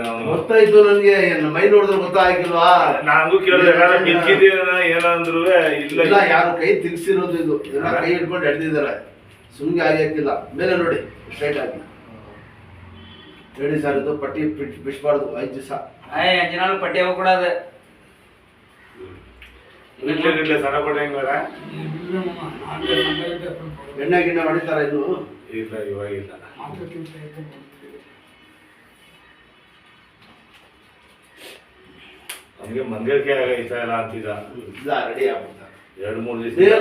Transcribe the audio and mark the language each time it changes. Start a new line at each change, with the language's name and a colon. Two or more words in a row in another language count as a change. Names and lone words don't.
Kannada: ಗೊತ್ತಾಯ್ತು ನನಗೆ, ಮೈ ನೋಡಿದ್ರೆ ಗೊತ್ತಾಗಿಲ್ವಾ? ನಾನು ಕೇಳಿದೆ ಏನಂದ್ರು ಇಲ್ಲ, ಯಾರು ಕೈ ತಿರ್ಗಿಸಿರೋದು ಇದು. ಎಲ್ಲ ಕೈ ಹಿಡ್ಕೊಂಡು ಎಡ್ದಿದ್ದಾರೆ, ಸುಮ್ಗೆ ಆಗಿಕ್ಕಿಲ್ಲ. ಮೇಲೆ ನೋಡಿ ಸ್ಟ್ರೈಟ್ ಆಗಿ ಹೇಳಿ ಸರ್. ಇದು ಪಟ್ಟಿ ಬಿಡಿಸ್ಬಾರ್ದು 5 ದಿವಸ.
Tamil: 5 நாள் பட்டி ஆக கூடாது. வீட்டுல சண்டை போடுறீங்களா?
Kannada: ಎಣ್ಣೆ ಗಿಣ್ಣೆ ಹೊಡಿತಾರ ಇದು? ಇಲ್ಲ, ಇವಾಗಿಲ್ಲ. ನಮಗೆ ಮಂದಿರಕ್ಕೆ ಆಗೈತಾ ಇಲ್ಲ ಅಂತಿದ್ದ. ರೆಡಿ ಆಗ್ಬಿಡ್ತಾರೆ 2-3 ದಿವಸ.